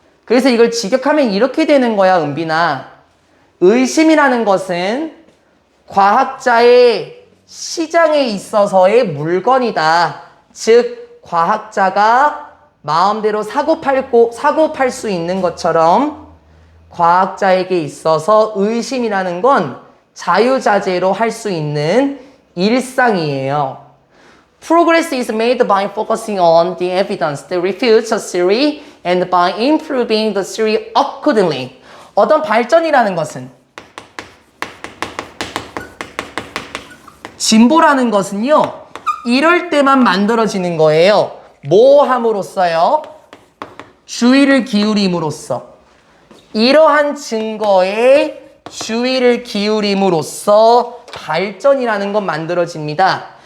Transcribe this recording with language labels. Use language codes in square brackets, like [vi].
[ko] 그래서 이걸 직역하면 이렇게 되는 거야, 은빈아. 의심이라는 것은 과학자의 시장에 있어서의 물건이다. 즉, 과학자가 마음대로 사고 팔 수 있는 것처럼 과학자에게 있어서 의심이라는 건 자유자재로 할 수 있는 일상이에요. [en] Progress is made by focusing on the evidence that refutes a theory and by improving the theory accordingly. [ko] 어떤 발전이라는 것은 진보라는 것은요. 이럴 때만 만들어지는 거예요. 뭐 함으로써요? 주의를 기울임으로써. 이러한 증거에 주의를 기울임으로써 발전이라는 건 만들어집니다.